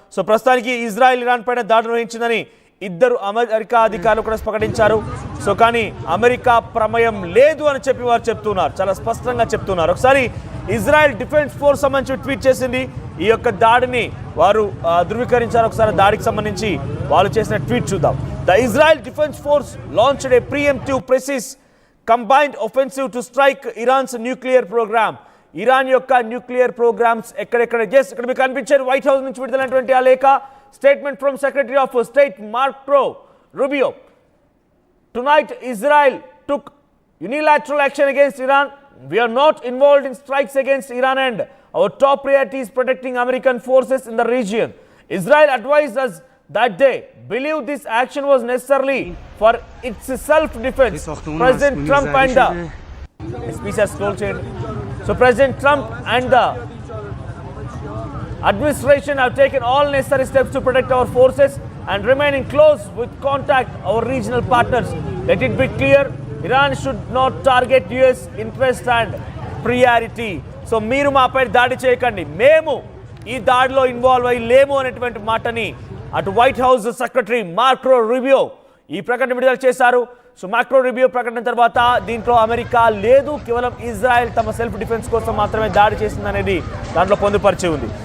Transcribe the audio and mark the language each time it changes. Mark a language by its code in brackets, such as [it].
[te] So ప్రస్తుతానికి Israel Iran పైన దాడి నిర్వహించిందని ఇద్దరు అమెరికా అధికారులు కూడా ప్రకటించారు. సో కానీ అమెరికా ప్రమేయం లేదు అని చెప్పి వారు చెప్తున్నారు, చాలా స్పష్టంగా చెప్తున్నారు. ఒకసారి ఇజ్రాయెల్ డిఫెన్స్ ఫోర్స్ సంబంధించి ట్వీట్ చేసింది. ఈ యొక్క దాడిని వారు ధృవీకరించారు. ఒకసారి దాడికి సంబంధించి వాళ్ళు చేసిన ట్వీట్ చూద్దాం. [en] The Israel Defense Force launched a preemptive precise combined offensive to strike Iran's nuclear program. [te] Iran యొక్క న్యూక్లియర్ ప్రోగ్రామ్స్ ఎక్కడెక్కడ ఇక్కడ మీకు కనిపించారు. వైట్ హౌస్ నుంచి విడుదలైనటువంటి ఆ లేఖ [en] Statement from secretary of state Marco Rubio. Tonight Israel took unilateral action against Iran. We are not involved in strikes against Iran and our top priority is protecting American forces in the region. Israel advised us that they believe this action was necessarily for its self-defense. President Trump and the speech has scroll change. So President Trump and the administration have taken all necessary steps to protect our forces and remain in close with contact our regional partners. Let it be clear, Iran should not target US interest and priority. [te] So మీరు మాపై దాడి చేయకండి, మేము ఈ దాడిలో involve అయ్యి లేము అనేటువంటి మాటని అటు white house secretary Marco Rubio ఈ ప్రకటన విడుదల చేశారు. సో మార్కో రూబియో ప్రకటన తర్వాత దీంట్లో అమెరికా లేదు, కేవలం ఇజ్రాయెల్ తమ సెల్ఫ్ డిఫెన్స్ కోసం మాత్రమే దాడి చేసిందనేది దాంట్లో పొందుపరిచి ఉంది.